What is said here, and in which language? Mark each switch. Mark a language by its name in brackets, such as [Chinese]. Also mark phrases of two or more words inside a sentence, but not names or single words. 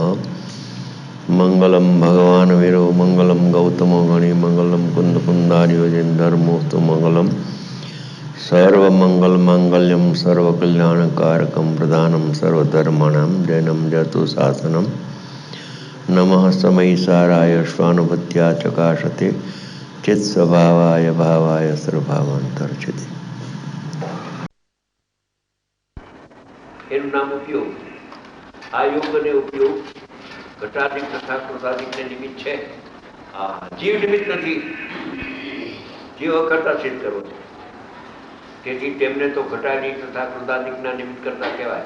[Sanskrit] मंगलम भगवान वीरो मंगलम गौतमो गणि मंगलम कुंद कुंदारियोजन धर्मोस्तु मंगलम सर्वमंगल मांगल्यम सर्वकल्याणकारकम प्रधानम सर्वधर्माणां जैनम जतु शासनम नमः समयी साराय स्वानुभूत्या चकाशते चित स्वभावाय भावाय सर्वभावांतर्चिते। [Gujarati] એનું નામ ઉપયોગ. આ યોગ અને ઉપયોગ ઘટાદિક તથા ક્રોધાદિકને નિમિત્ત છે. જીવ નિમિત્ત નથી, જીવ કરતા સિદ્ધ કરવો છે. તેથી તેમને તો ઘટાદિક તથા ક્રોધાદિકના નિમિત્ત કરતા કહેવાય.